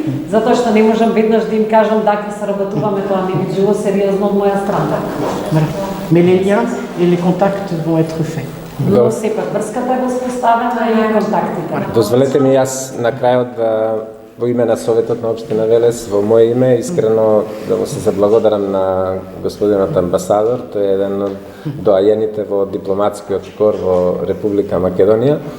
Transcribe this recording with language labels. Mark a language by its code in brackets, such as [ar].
[mk] Затоа што не можам веднаш да им кажам дека се работуваме, тоа не би било сериозно од моја страна. [fr] Voilà. Mais les liens et les contacts vont être faits. [mk] Но сепак врската е воспоставена и контактите. Дозволете ми јас на крајот да во име на Советот на Општина Велес, во моје име, искрено да му се заблагодарам на господинот амбасадор, тој е еден од доајените во дипломатскиот кор во Република Македонија.